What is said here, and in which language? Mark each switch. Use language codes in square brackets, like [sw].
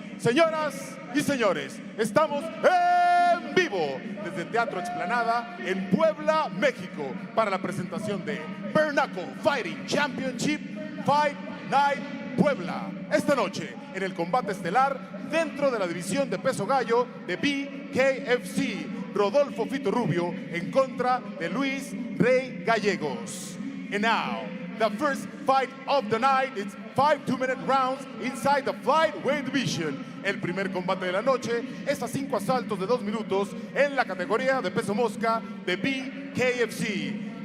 [es] Señoras y señores, estamos en vivo desde Teatro Explanada en Puebla, México, para la presentación de Knuckle Fighting Championship Fight Night Puebla. Esta noche, en el combate estelar dentro de la división de peso gallo de BKFC, Rodolpho Rubio en contra de Luis Ray Gallegos. [en] And now, the first fight of the night. It's 5 2-minute rounds inside the flyweight division. [es] El primer combate de la noche es a 5 asaltos de 2 minutos en la categoría de peso mosca de BKFC.